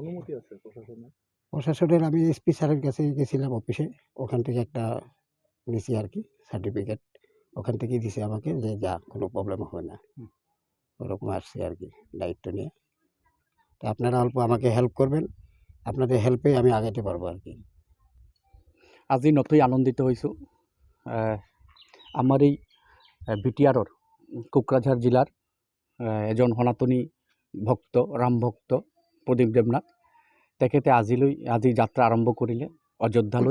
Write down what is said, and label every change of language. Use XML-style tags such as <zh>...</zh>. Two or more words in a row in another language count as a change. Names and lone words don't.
<bn>প্রশাসনের আমি SP স্যারের কাছে গেছিলাম অফিসে, ওখান থেকে একটা নিছি আর কি সার্টিফিকেট। ওখান থেকে দিছে আমাকে যে যা, কোনো প্রবলেম হয় না, ওরকম আসছে আর কি দায়িত্ব নিয়ে। তো আপনারা অল্প আমাকে হেল্প করবেন, আপনাদের হেল্পে আমি আগাইতে পারবো আর কি।</bn> <as>আজি নথৈ আনন্দিত হৈছোঁ। আমাৰ এই BTRৰ কোকৰাঝাৰ জিলাৰ এজন সনাতনী ভক্ত, ৰাম ভক্ত প্ৰদীপ দেৱনাথ, তেখেতে আজি যাত্ৰা আৰম্ভ কৰিলে অযোধ্যালৈ।</as>